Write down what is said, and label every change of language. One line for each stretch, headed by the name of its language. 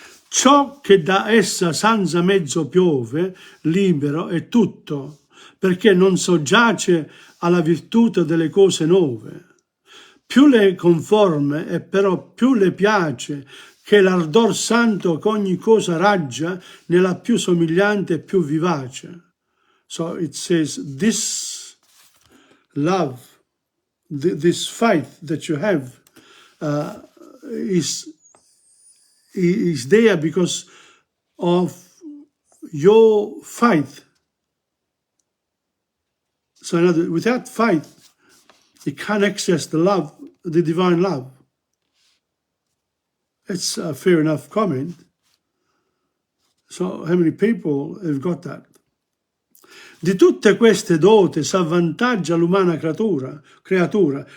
Italian: Ciò che da essa senza mezzo piove, libero è tutto, perché non soggiace alla virtù delle cose nuove. Più le conforme e però più le piace, che l'ardor santo che ogni cosa raggia nella più somigliante e più vivace.
English: So it says this love, this faith that you have is there because of your faith. So in other words, without faith, you can't access the love, the divine love. It's a fair enough comment. So how many people have got that?
Italian: Di tutte queste doti s'avvantaggia l'umana creatura.